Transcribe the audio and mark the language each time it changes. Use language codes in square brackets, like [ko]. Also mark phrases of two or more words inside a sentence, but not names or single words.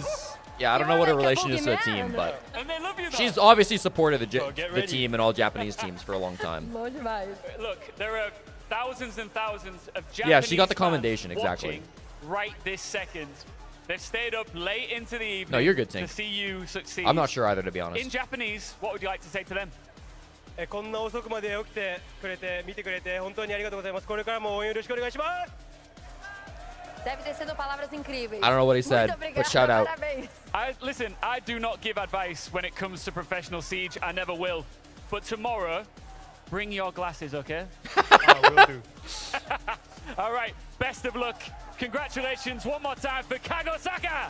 [en] Yeah, I don't know what her relation is to the team, but she's obviously supported the team and all Japanese teams for a long time. Look, there are thousands and thousands of Japanese yeah, she got the commendation, exactly. Right this second. They've stayed up late into the evening no, you're good, Tink. to see you succeed. I'm not sure either, to be honest. In Japanese, what would you like to say to them? [ja] こんな遅くまで起きてくれて見てくれて本当にありがとうございます。これからも応援よろしくお願いします。 [pt] Deve ter sido palavras incríveis. [en] I don't know what he said, but shout out. Listen, I do not give advice when it comes to professional Siege. I never will. But tomorrow, bring your glasses, okay? I will do. All right, best of luck. Congratulations one more time for CAG Osaka.